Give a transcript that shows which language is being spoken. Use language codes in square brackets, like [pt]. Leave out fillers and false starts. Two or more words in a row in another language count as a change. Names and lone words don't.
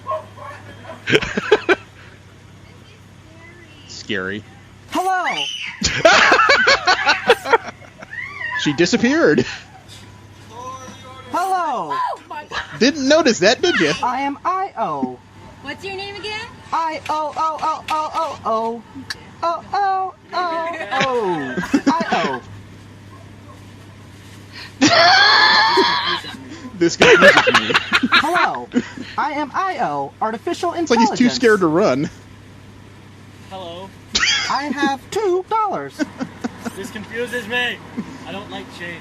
[en] Scary. Hello! She disappeared. Hello! Didn't notice that, did you? I am I.O. What's your name again? I-O-O-O-O-O-O. O-O-O-O. I-O. This confuses me. Hello. I am I.O. Artificial It's like Intelligence. he's too scared to run. Hello. I have $2. This confuses me. I don't like change.